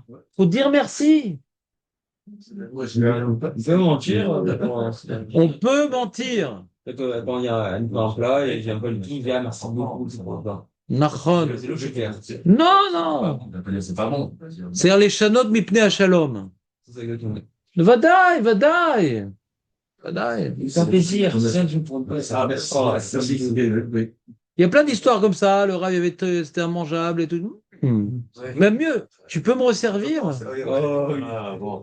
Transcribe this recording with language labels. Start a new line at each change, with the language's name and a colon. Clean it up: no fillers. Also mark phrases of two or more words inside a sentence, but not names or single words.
French: Faut dire merci. On peut mentir. On peut mentir. Quand il y a un plat et j'ai un peu le tout, il dit ah, merci beaucoup, c'est pour ça. Nachon. C'est le joker. Non, non. C'est pas bon. C'est les
Hebrew: שנות מפני השלום.
French: C'est exactement.
Hebrew: ודאי, ודאי. ודאי.
French: C'est un plaisir. Ah, Merci. merci. Oui. Il y a plein d'histoires comme ça. Le rave c'était immangeable et tout. Même mieux, tu peux me resservir. Ah, bon.